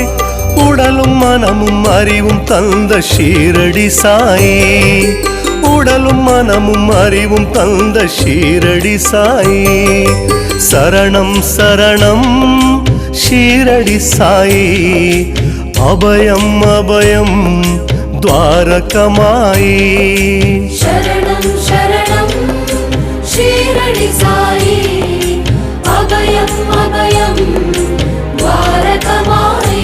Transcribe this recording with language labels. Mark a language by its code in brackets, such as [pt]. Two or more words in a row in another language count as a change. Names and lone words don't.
[ta] உடலும் மனமும் அறிவும் தந்த ஷீரடி சாயி, உடலும் மனமும் அறிவும் தந்த ஷீரடி சாயி. சரணம் சரணம் ஷீரடி சாயி, அபயம் அபயம் द्वारकमाई. [sa] शरणं शरणं शीरडि साई, अभयं अभयं द्वारकमाई.